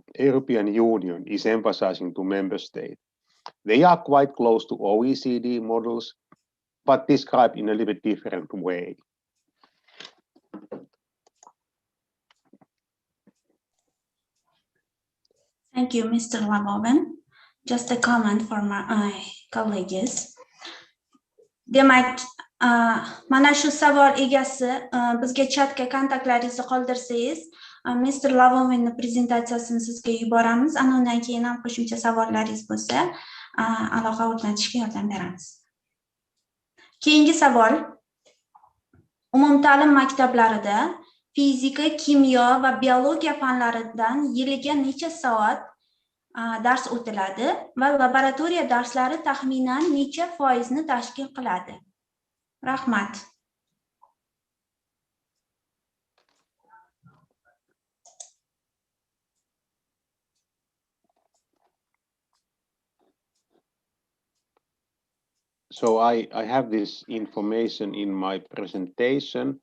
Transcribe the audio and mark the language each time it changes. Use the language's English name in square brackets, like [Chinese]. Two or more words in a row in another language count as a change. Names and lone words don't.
[English] European Union is emphasizing to member states. They are quite close to OECD models, but described in a little bit different way. Thank you, Mr. Lavoven. Just a comment for my colleagues. [Uzbek] Demak, mana shu savol egasi bizga chatga kontaktlaringizni qoldirsangiz, Mr. Lavovenning prezentatsiyasini sizga yuboramiz. Ana undan keyin ham qo'shimcha savollaringiz bo'lsa, aloqa o'rnatishga yordam beramiz. Keyingi savol. Umumta'lim maktablarida fizika, kimyo va biologiya fanlaridan yiliga necha soat dars o'tiladi va laboratoriya darslari taxminan necha foizni tashkil qiladi? Rahmat. [English] So I have this information in my presentation.